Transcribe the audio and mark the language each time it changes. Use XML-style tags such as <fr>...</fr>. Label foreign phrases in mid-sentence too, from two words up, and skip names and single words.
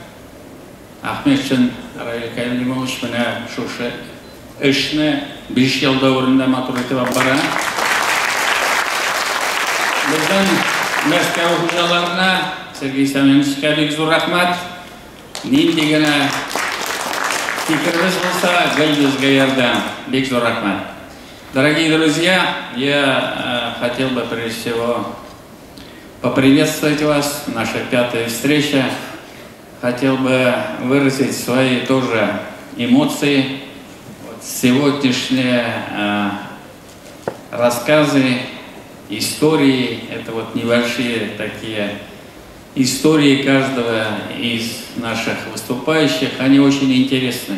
<tt>Ахметшин Равиль Кәримович менә шушы эшне 5 елда урында матур итеп алып бара. Бездән Мәскәү хуҗаларына Сергей Семеновичка бик зур рәхмәт. Нинди генә фикербез булса, гел ярдәм. Бик зур рәхмәт.</tt> <ru>Дорогие друзья, я хотел бы прежде всего поприветствовать вас. Наша 5-я встреча. Хотел бы выразить свои тоже эмоции. Вот сегодняшние рассказы, истории, это вот небольшие такие истории каждого из наших выступающих, они очень интересны.</ru>